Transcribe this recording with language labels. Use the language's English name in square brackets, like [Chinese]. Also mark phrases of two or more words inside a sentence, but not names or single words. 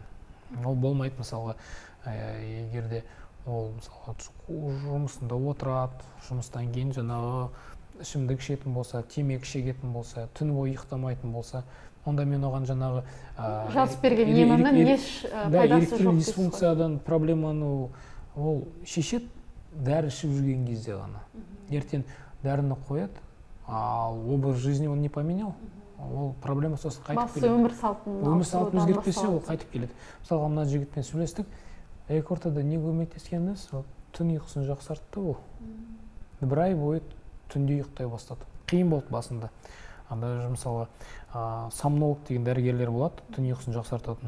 [Kazakh] Ол болмайды, мысалға, егерде ол жұмысында отырады, жұмыстан кейін жаңағы ішімдік ішетін болса, темекі шегетін болса, түн бойы ұйықтамайтын болса, онда мен оған жаңағы жазып берген емінің еш пайдасы жоқ. Дисфункциядан проблеманы ол шешеді, дәрі ішіп жүрген кезде ғана. Ертең дәріні қояды, ал [Russian] образ жизни он не поменял. [Kazakh] Ол проблема сосын қайтып келеді. Өмір салтын өзгертпесе, ол қайтып келеді. Мысалға, мына жігітпен сөйлестік, ортада не көмектескеніміз, түн ұйқысын жақсартты ол. Бір ай бойы түнде ұйықтай бастады. Қиын болды басында. Мысалға, сомнолог деген дәрігерлер болады, түн ұйқысын жақсартатын.